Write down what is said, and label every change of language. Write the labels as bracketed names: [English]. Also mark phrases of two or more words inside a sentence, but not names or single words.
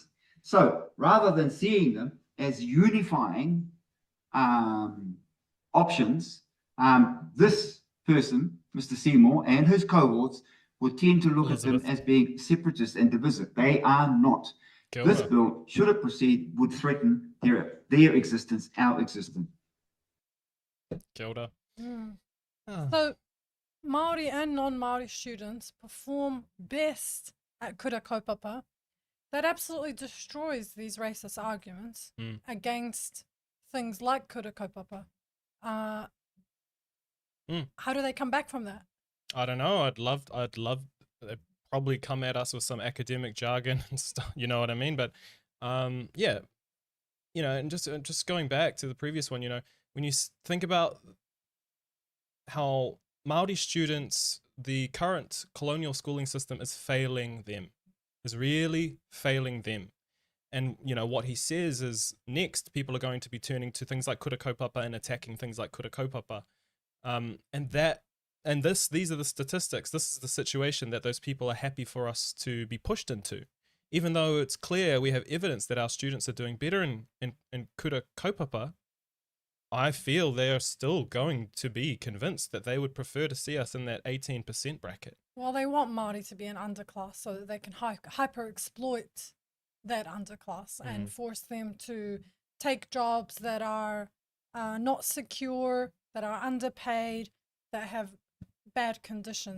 [English] So rather than seeing them as unifying options, this person, Mr. Seymour, and his cohorts would tend to look Elizabeth. at them as being separatist and divisive. They are not. [Māori] Kia [English] This [Māori] ora. [English] bill, should it proceed, would threaten their existence, our existence. [Māori] Kia ora. [English] So, Māori and non-Māori students perform best at [Māori] kura kaupapa. [English] That absolutely destroys these racist arguments against things like [Māori] kura kaupapa. [English] How do they come back from that? I don't know. I'd love. They'd probably come at us with some academic jargon and stuff. You know what I mean? But, yeah, you know, and just going back to the previous one, you know, when you think about how Māori students, the current colonial schooling system is failing them, is really failing them. And, you know, what he says is next people are going to be turning to things like [Māori] kura kaupapa [English] and attacking things like [Māori] kura kaupapa. [English] These are the statistics. This is the situation that those people are happy for us to be pushed into. Even though it's clear we have evidence that our students are doing better in [Māori] kura kaupapa, [English] I feel they are still going to be convinced that they would prefer to see us in that 18% bracket. Well, they want Māori to be an underclass so that they can hyper-exploit that underclass and force them to take jobs that are not secure, that are underpaid, that have bad conditions.